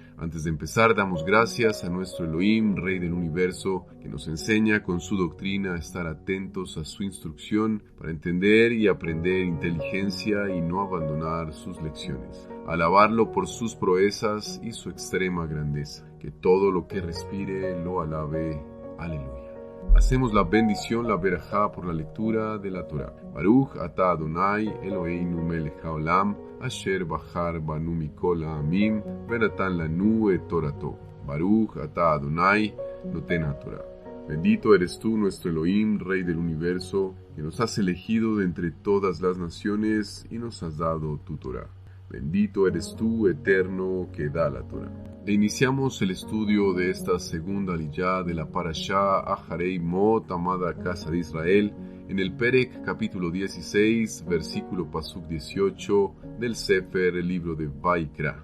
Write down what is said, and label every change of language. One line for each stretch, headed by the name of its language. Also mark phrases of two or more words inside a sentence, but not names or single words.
Spanish: Antes de empezar, damos gracias a nuestro Elohim, Rey del Universo, que nos enseña con su doctrina a estar atentos a su instrucción para entender y aprender inteligencia y no abandonar sus lecciones. Alabarlo por sus proezas y su extrema grandeza. Que todo lo que respire lo alabe. Aleluya. Hacemos la bendición, la verajá, por la lectura de la Torah.
Hebrew: ברוך אתה אדוני אלוהינו מלך העולם, אשר בחר בנו מכל העמים, ונתן לנו את תורתו. ברוך אתה אדוני נותן התורה.
Spanish: Bendito eres tú, nuestro Elohim, Rey del Universo, que nos has elegido de entre todas las naciones y nos has dado tu Torah. Bendito eres tú, eterno, que da la Torah. E iniciamos el estudio de esta segunda liyá de la Parashá Acharei Mot, amada Casa de Israel, en el Perek capítulo 16, versículo Pasuk 18 del Sefer, el libro de Vaikra.